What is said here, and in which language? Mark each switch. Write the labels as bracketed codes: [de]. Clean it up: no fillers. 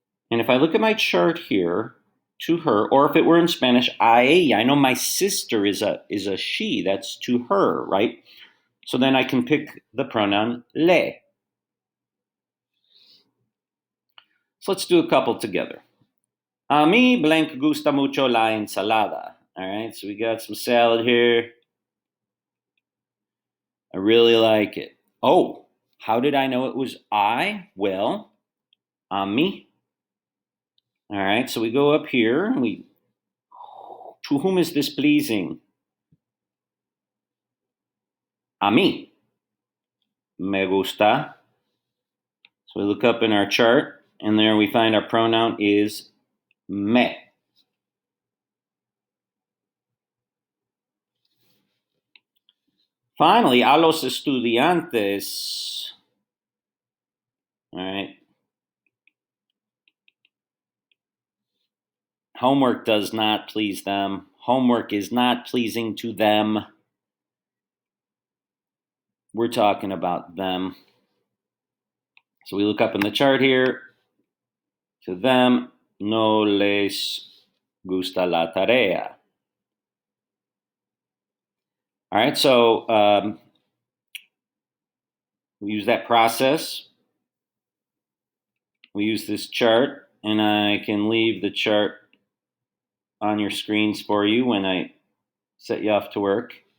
[en] And if I look at my chart here, to her, or if it were in Spanish, a ella. I know my sister is a she. That's to her, right? So then I can pick the pronoun le. So let's do a couple together. [es] A mí blank gusta mucho la ensalada. [en] All right, so we got some salad here. I really like it. Oh, how did I know it was I? Well, a mí. All right, so we go up here and to whom is this pleasing? [es] A mí. Me gusta. [en] So we look up in our chart, and there we find our pronoun is me. Finally, [es] a los estudiantes. [en] All right. Homework does not please them. Homework is not pleasing to them. We're talking about them. So we look up in the chart here. To them, [es] no les gusta la tarea. [en] All right, so we use that process. We use this chart, and I can leave the chart on your screens for you when I set you off to work.